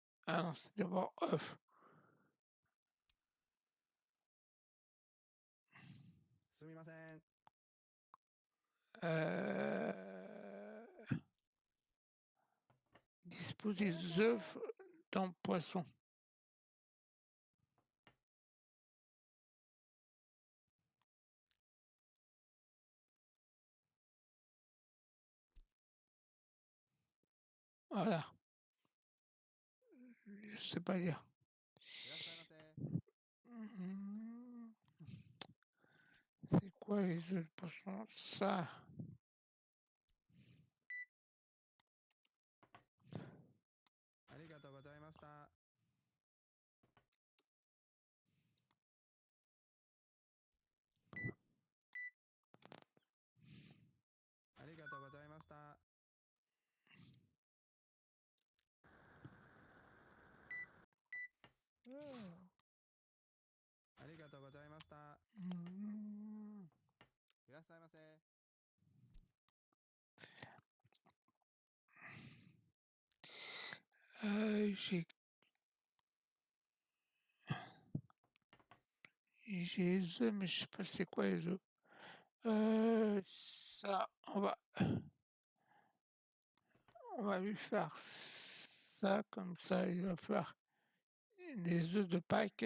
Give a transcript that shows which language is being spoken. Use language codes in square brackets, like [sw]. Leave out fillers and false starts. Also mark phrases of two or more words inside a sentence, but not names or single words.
[fr] Ah non, c'est d'abord œuf. [ja] すみません。 [fr] Dispose des œufs dans le poisson. Voilà. Je sais pas dire. [ja] いらっしゃいませ。 [fr] C'est quoi les œufs de poisson? Ça. [ja] ありがとうございました。ありがとうございました。ありがとうございました。いらっしゃいませ。 [fr] J'ai les œufs, mais je sais pas c'est quoi les œufs. Ça, on va lui faire ça, comme ça, il va faire des œufs de Pâques.